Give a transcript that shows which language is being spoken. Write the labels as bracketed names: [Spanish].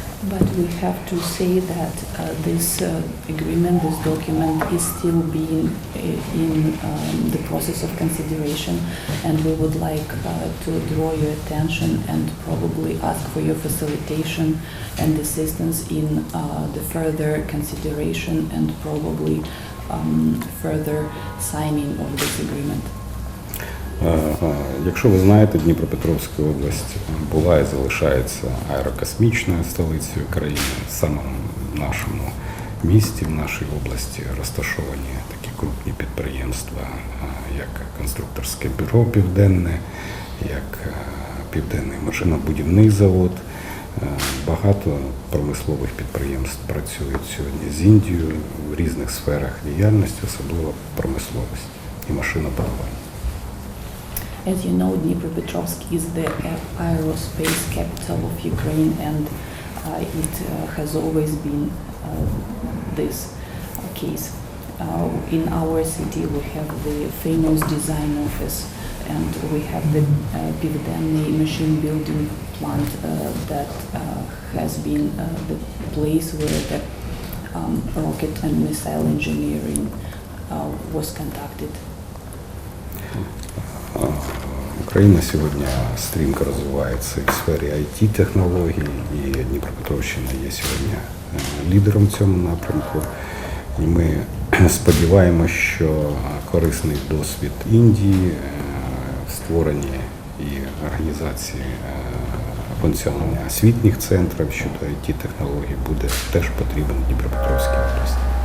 [English] But we have to say that this agreement, this document is still being in the process of consideration, and we would like to draw your attention and probably ask for your facilitation and assistance in the further consideration and probably further signing of this agreement. [Ukrainian] Якщо ви знаєте, Дніпропетровська область була і залишається аерокосмічною столицею країни. В самому нашому місті, в нашій області розташовані такі крупні підприємства, як конструкторське бюро Південне, як Південний машинобудівний завод. Багато промислових підприємств працюють сьогодні з Індією в різних сферах діяльності, особливо промисловості і машинобудування. [English] As you know, Dnipropetrovsk is the aerospace capital of Ukraine, and it has always been this case. In our city we have the famous design office, and we have the Pivdennyi machine building plant that has been the place where the rocket and missile engineering was conducted. [Ukrainian] Україна сьогодні стрімко розвивається в сфері IT-технологій, і Дніпропетровщина є сьогодні лідером в цьому напрямку. І ми сподіваємося, що корисний досвід Індії в створенні і організації функціонування освітніх центрів щодо IT-технологій буде теж потрібен Дніпропетровській області.